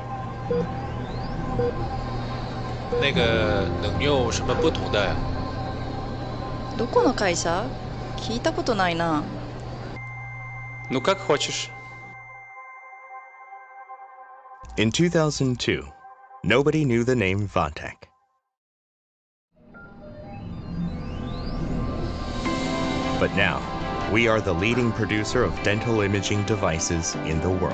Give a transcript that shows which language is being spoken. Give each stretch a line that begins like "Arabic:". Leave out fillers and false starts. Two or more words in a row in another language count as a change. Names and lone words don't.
Chinese: 那个能用什么不同的呀？
Japanese: どこの会社？聞いたことないな。
Russian: Ну как хочешь.
English: In 2002, nobody knew the name Vatek. But now, we are the leading producer of dental imaging devices in the world.